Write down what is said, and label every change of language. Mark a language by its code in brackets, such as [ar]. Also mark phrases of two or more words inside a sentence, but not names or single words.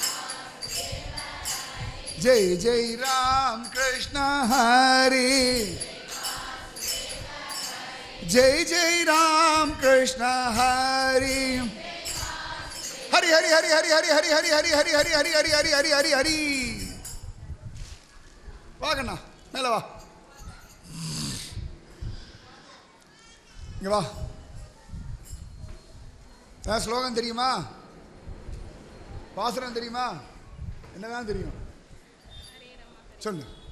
[mr] जय जय राम कृष्ण हरि जय जय राम कृष्ण हरि हरि हरि हरि हरि हरि हरि हरि हरि हरि हरि हरि हरि हरि हरि हरि [ta] வாங்கண்ணா மேல வா இங்க வா ஸ்லோகம் தெரியுமா பாசுரம் தெரியுமா என்னதான் தெரியும் சொல்லு